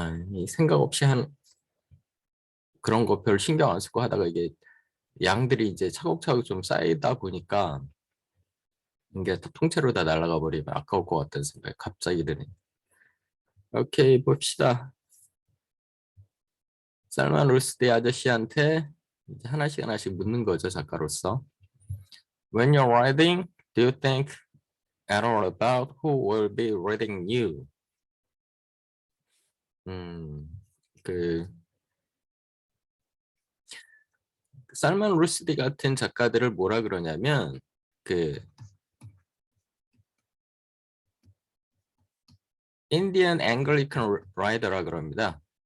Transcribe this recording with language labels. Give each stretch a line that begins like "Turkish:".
Korean: 이 생각 없이 그런 거 별 신경 안 쓰고 하다가 이게 양들이 이제 차곡차곡 좀 쌓이다 보니까 이게 통째로 다 날아가 버리면 아까울 것 같다는 생각이 갑자기 드네. 오케이, 봅시다. 살만 루스디 아저씨한테 이제 하나씩 하나씩 묻는 거죠, 작가로서.
English: When you're writing, do you think at all about who will be reading you?
Korean: 음, 그 살만 루스디 같은 작가들을 뭐라 그러냐면 그 인디언 앵글리칸 라이더라 그럽니다.